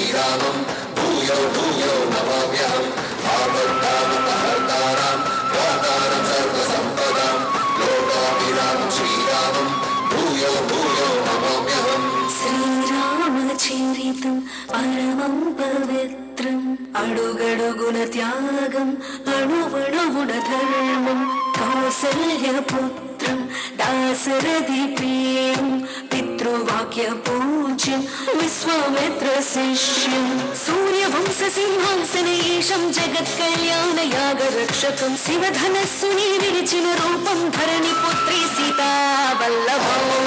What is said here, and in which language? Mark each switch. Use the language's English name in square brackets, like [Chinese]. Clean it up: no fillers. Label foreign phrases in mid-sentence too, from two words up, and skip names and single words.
[Sanskrit] श्रीरामं भूयो भूयो नमाम्यहम् आपद्बाधकहर्तारं दातारं सर्वसम्पदां लोकाभिरामं श्रीरामं भूयो भूयो नमाम्यहम् [Telugu] శ్రీరామచరితం పరమం పవిత్రం అడుగడుగున త్యాగం అణువణువున ధర్మం కౌసల్యపుత్రం దాశరథి ప్రియం పితృవాక్య పూజ్యం విశ్వామిత్ర శిష్యం సూర్యవంశ సింహాసనేశం జగత్కళ్యాణ యాగ రక్షకం శివధనస్సుని విరిచిన రూపం ధరణి పుత్రి సీతా వల్లభం